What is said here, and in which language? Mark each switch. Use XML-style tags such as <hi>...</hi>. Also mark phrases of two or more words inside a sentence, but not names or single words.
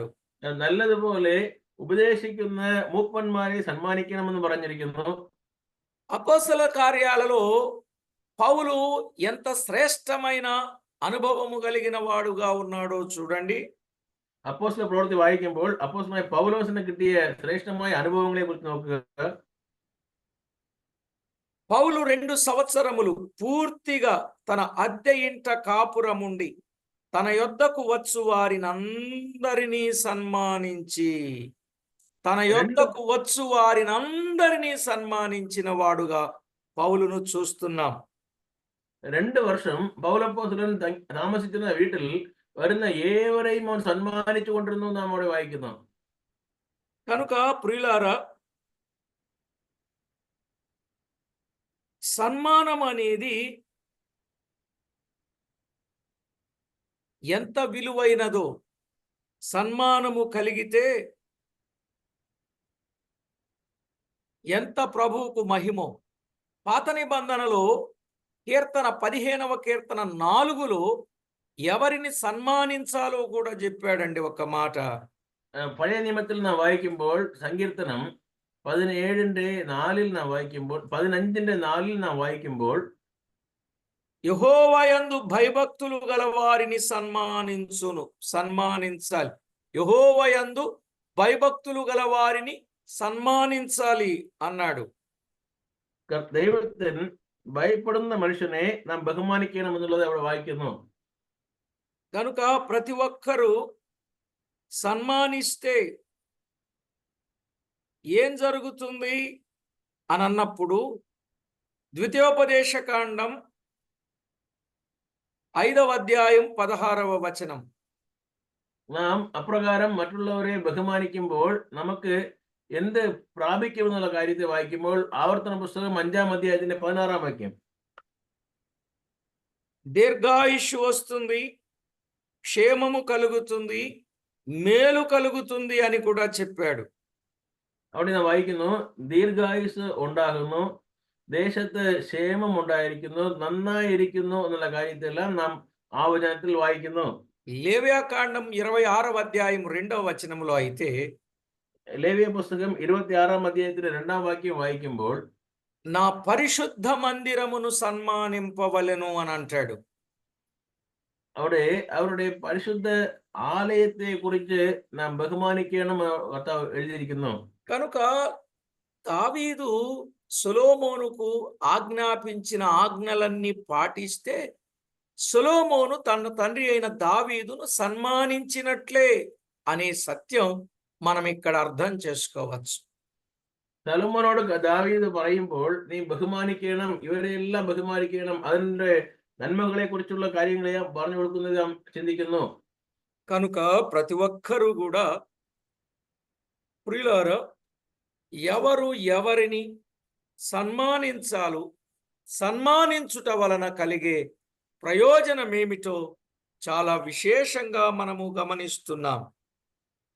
<ml>നല്ലതുപോലെ ഉപദേശിക്കുന്ന മൂപ്പന്മാരെ സన్మానిക്കണമെന്ന് പറഞ്ഞിരിക്കുന്നു.</ml> <te>అపోస్తల కార్యాలలో పౌలు ఎంత శ్రేష్టమైన అనుభవము కలిగిన వాడుగా ఉన్నాడో చూడండి.</te> <ml>അപ്പോസ്തല പ്രവൃത്തി വായിക്കുമ്പോൾ അപ്പോസ്തലനായ പൗലോസിന് കിട്ടിയ ശ്രേഷ്ഠമായ അനുഭവങ്ങളെ കുറിച്ച് നോക്കുക.</ml> <te>పౌలు 2 సంవత్సరములు పూర్తిగా తన అద్దె ఇంట కాపురముండి తన యొద్దకు వచ్చు వారినందరినీ సన్మానించి సన్మానించిన వాడుగా పౌలును చూస్తున్నాం.</te> <ml>2 വർഷം പൗലപ്പോസ്തലൻ താമസിക്കുന്ന വീട്ടിൽ വരുന്ന ഏവരെയും അവൻ സന്മാനിച്ചു കൊണ്ടിരുന്നു നാം അവിടെ വായിക്കുന്നു.</ml> <te>కనుక ప్రియులారా, సన్మానం అనేది ఎంత విలువైనదో, సన్మానము కలిగితే ఎంత ప్రభువుకు మహిమో. పాత నిబంధనలో కీర్తన 15వ కీర్తన 4లో ఎవరిని సన్మానించాలో కూడా చెప్పాడండి ఒక మాట.</te> <ml>പഴയ നിയമത്തിൽ നാം വായിക്കുമ്പോൾ സങ്കീർത്തനം 17:4 നാം വായിക്കുമ്പോൾ 15:4 നാം വായിക്കുമ്പോൾ</ml> <te>యెహోవాయందు భయభక్తులు గల వారిని సన్మానించాలి. యెహోవాయందు భయభక్తులు గల వారిని సన్మానించాలి అన్నాడు.</te> <ml>ദൈവത്തിന് ഭയപ്പെടുന്ന മനുഷ്യനെ നാം ബഹുമാനിക്കണം എന്നുള്ളത് അവിടെ വായിക്കുന്നു.</ml> <te>కనుక ప్రతి ఒక్కరూ సన్మానిస్తే ఏం జరుగుతుంది అని అన్నప్పుడు ద్వితీయోపదేశకాండం 5వ అధ్యాయం 16వ వచనం.</te> <ml>നാം അപ്രകാരം മറ്റുള്ളവരെ ബഹുമാനിക്കുമ്പോൾ നമുക്ക് എന്ത് പ്രാപിക്കുമെന്നുള്ള കാര്യത്തെ വായിക്കുമ്പോൾ ആവർത്തന പുസ്തകം 5ാം അധ്യായത്തിന്റെ 16ാം വാക്യം.</ml> <te>దీర్ఘాయుష్షు వస్తుంది, క్షేమము కలుగుతుంది, మేలు కలుగుతుంది అని కూడా చెప్పాడు.</te> <ml>അവിടെ നാം വായിക്കുന്നു ദീർഘായുസ് ഉണ്ടാകുന്നു, ദേശത്ത് ക്ഷേമം ഉണ്ടായിരിക്കുന്നു, നന്നായിരിക്കുന്നു എന്നുള്ള കാര്യത്തെല്ലാം നാം ആ വചനത്തിൽ വായിക്കുന്നു.</ml> <te>లేవ్యాకాండం 26వ అధ్యాయం 2వ వచనంలో అయితే</te> <ml>ലേവ്യ പുസ്തകം 26ാം അധ്യായത്തിന്റെ 2ാം വാക്യം വായിക്കുമ്പോൾ</ml> <te>నా పరిశుద్ధ మందిరమును సన్మానింపవలెను అని అంటాడు.</te> <ml>അവിടെ അവരുടെ പരിശുദ്ധ ആലയത്തെ കുറിച്ച് നാം ബഹുമാനിക്കണം കർത്താവ് എഴുതിയിരിക്കുന്നു.</ml> <te>కనుక దావీదు సొలొమోనుకు ఆజ్ఞాపించిన ఆజ్ఞలన్నీ పాటిస్తే సొలొమోను తన తండ్రి అయిన దావీదును సన్మానించినట్లే అనే సత్యం మనం ఇక్కడ అర్థం చేసుకోవచ్చు.</te> <ml>സലോമോനോട് ദാവീദ് പറയുമ്പോൾ നീ ബഹുമാനിക്കണം, ഇവരെല്ലാം ബഹുമാനിക്കണം, അതിന്റെ നന്മകളെ കുറിച്ചുള്ള കാര്യങ്ങളെ പറഞ്ഞു കൊടുക്കുന്നത് നാം ചിന്തിക്കുന്നു.</ml> <te>కనుక ప్రతి ఒక్కరూ కూడా ప్రియులారా, ఎవరు ఎవరిని సన్మానించాలో, సన్మానించుట వలన కలిగే ప్రయోజనమేమిటో చాలా విశేషంగా మనము గమనిస్తున్నాం.</te>